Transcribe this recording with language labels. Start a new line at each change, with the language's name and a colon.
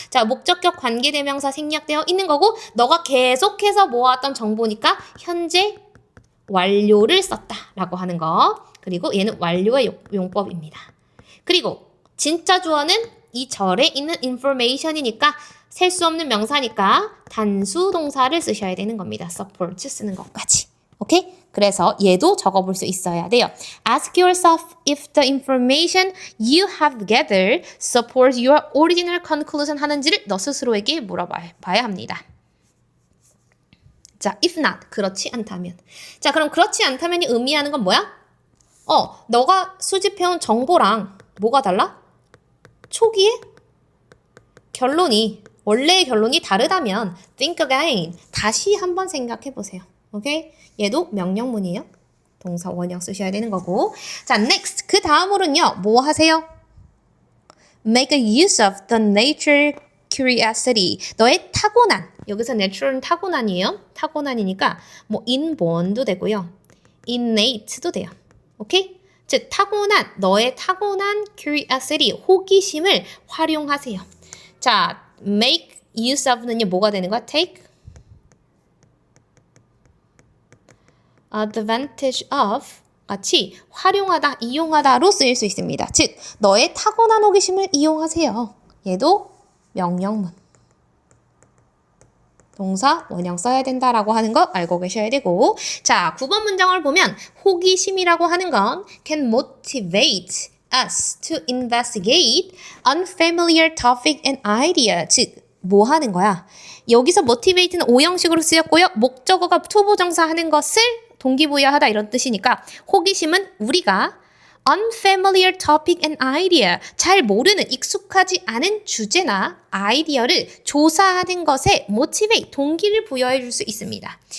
Korean: 자, 목적격 관계대명사 생략되어 있는 거고 너가 계속해서 모아왔던 정보니까 현재 완료를 썼다라고 하는 거. 그리고 얘는 완료의 용법입니다. 그리고 진짜 주어는 이 절에 있는 information이니까 셀 수 없는 명사니까 단수 동사를 쓰셔야 되는 겁니다. support 쓰는 것까지. 오케이? 그래서 얘도 적어볼 수 있어야 돼요.
English: Ask yourself if the information you have gathered supports your original conclusion
Korean: 하는지를 너 스스로에게 물어봐야 합니다. 자,
English: if not,
Korean: 그렇지 않다면. 자, 그럼 그렇지 않다면이 의미하는 건 뭐야? 너가 수집해온 정보랑 뭐가 달라? 초기에 원래의 결론이 다르다면
English: think again.
Korean: 다시 한번 생각해 보세요. 오케이? 얘도 명령문이에요. 동사 원형 쓰셔야 되는 거고. 자, next. 그 다음으로는요. 뭐 하세요?
English: Make a use of the nature curiosity.
Korean: 너의 타고난. 여기서 natural은 타고난이에요. 타고난이니까 뭐 inborn도 되고요. innate도 돼요. 오케이? 즉 너의 타고난 curiosity, 호기심을 활용하세요. 자,
English: make use of
Korean: 는요. 뭐가 되는 거야?
English: take advantage of
Korean: 같이 활용하다, 이용하다로 쓰일 수 있습니다. 즉, 너의 타고난 호기심을 이용하세요. 얘도 명령문. 동사 원형 써야 된다라고 하는 거 알고 계셔야 되고. 자, 9번 문장을 보면 호기심이라고 하는 건
English: can motivate us to investigate unfamiliar topic and idea.
Korean: 즉, 뭐 하는 거야? 여기서 motivate는 오형식으로 쓰였고요. 목적어가 투부정사 하는 것을 동기부여하다 이런 뜻이니까 호기심은 우리가
English: unfamiliar topic and idea,
Korean: 잘 모르는 익숙하지 않은 주제나 아이디어를 조사하는 것에 motivate, 동기를 부여해 줄 수 있습니다.